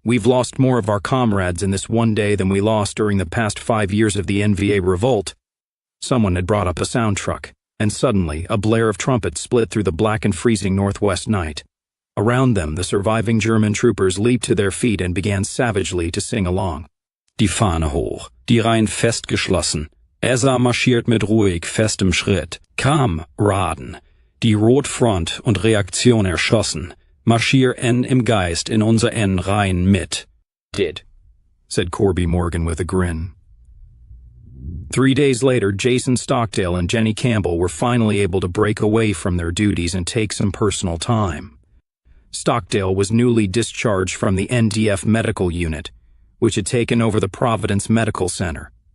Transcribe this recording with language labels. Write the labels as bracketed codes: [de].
[en] We've lost more of our comrades in this one day than we lost during the past 5 years of the NVA revolt. Someone had brought up a sound truck, and suddenly a blare of trumpets split through the black and freezing northwest night. Around them, the surviving German troopers leaped to their feet and began savagely to sing along. [de] Die Fahne hoch, die Reihen festgeschlossen. Esa marschiert mit ruhig, festem Schritt. Kameraden, die Rotfront und Reaktion erschossen. Marschier im Geist in unser Reihen mit. [en] Did, said Corby Morgan with a grin. 3 days later, Jason Stockdale and Jenny Campbell were finally able to break away from their duties and take some personal time. Stockdale was newly discharged from the NDF medical unit, which had taken over the Providence Medical Center.